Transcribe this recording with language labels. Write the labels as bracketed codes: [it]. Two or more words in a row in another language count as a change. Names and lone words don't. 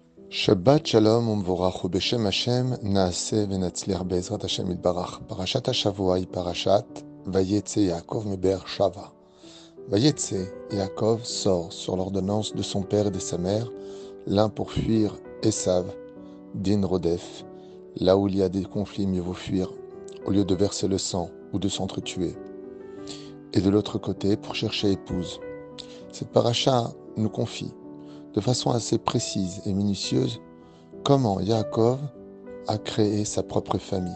[he] שבת שלום ומבורך בשם השם נעשה ונצליח בעזרת השם יתברך. פרשת השבוע היא פרשת ויצא יעקב מבאר שבע. [fr] Vayetze, Yaakov sort sur l'ordonnance de son père et de sa mère, l'un pour fuir Esav, [he] דין רודף, [fr] là où il y a des conflits, mieux vaut fuir, au lieu de verser le sang ou de s'entretuer, et de l'autre côté pour chercher épouse. Cette paracha nous confie de façon assez précise et minutieuse comment Yaakov a créé sa propre famille.